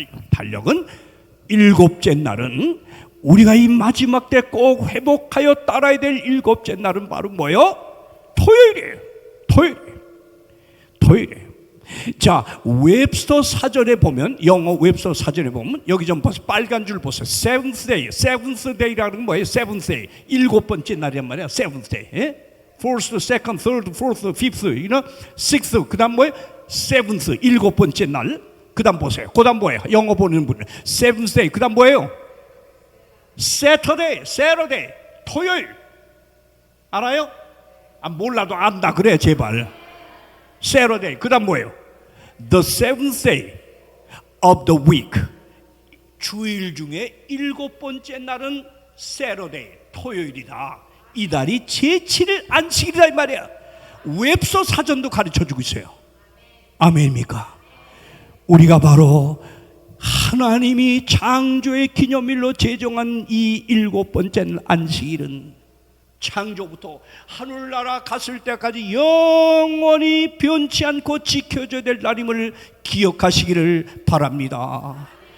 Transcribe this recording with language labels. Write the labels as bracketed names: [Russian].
[Korean] 달력은 일곱째 날은, 우리가 이 마지막 때 꼭 회복하여 따라야 될 일곱째 날은 바로 뭐예요? 토요일이에요. 토요일이에요. 자, 웹스터 사전에 보면, 영어 웹스터 사전에 보면 여기 좀 보세요. 빨간 줄 보세요. [English] seventh day. seventh day [Korean] 라는 건 뭐예요? [English] seventh day. [Korean] 일곱 번째 날이란 말이야. [English] seventh day. first, second, third, fourth, fifth, sixth. [Korean] 그 다음 뭐예요? seventh. 일곱 번째 날. 그 다음 보세요. 그 다음 뭐예요? 영어 보는 분은 [English] seventh day. [Korean] 그 다음 뭐예요? Saturday. 토요일. 알아요? 몰라도 안다 그래 제발. Saturday. 그 다음 뭐예요? [English] The seventh day of the week. [Korean] 주일 중에 일곱 번째 날은 Saturday. 토요일이다. 이달이 제7일 안식일이다 이 말이야. 웹서 사전도 가르쳐주고 있어요. 아멘입니까? 우리가 바로 하나님이 창조의 기념일로 제정한 이 일곱 번째 안식일은 창조부터 하늘나라 갔을 때까지 영원히 변치 않고 지켜져야 될 날임을 기억하시기를 바랍니다.